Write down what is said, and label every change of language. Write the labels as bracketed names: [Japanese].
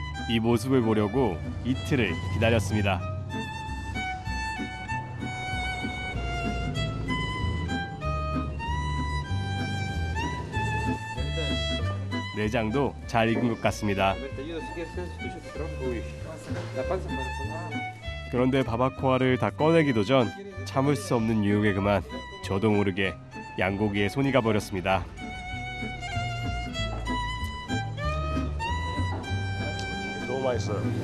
[Korean] 이 모습을 보려고 이틀을 기다렸습니다. 내장도 잘 익은 것 같습니다. [Spanish] Te ayudo si quieres, escucha tu trabajo. La panza para [Korean] 그런데 바바코아를 다 꺼내기도 전 참을 수 없는 유혹에 그만 저도 모르게 양고기에 손이 가버렸습니다. 너무 맛있어요.